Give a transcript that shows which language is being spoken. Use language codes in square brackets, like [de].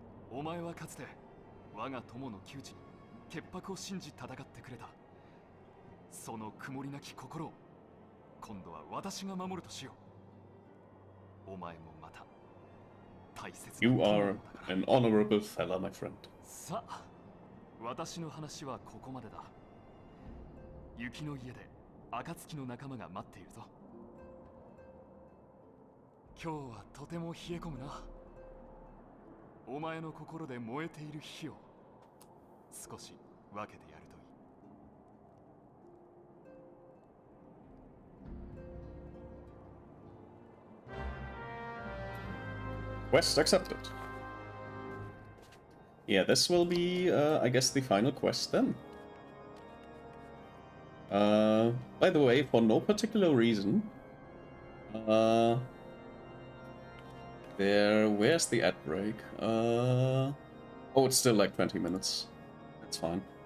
[ja] お前はかつて我が友の窮地に潔白を信じ戦ってくれた。その曇りなき心を今度は私が守るとしよう。お前もまた大切な。 [en] You are an honorable fella, my friend. [ja] さあ、私の話はここまでだ。雪の家で暁の仲間が待っているぞ。今日はとても冷え込むな。お前の心で燃えている火を少し分けてやるといい。 [en] Quest accepted. Yeah, this will be, I guess, the final quest then. By the way, for no particular reason, where's the ad break? Oh, it's still like 20 minutes. That's fine.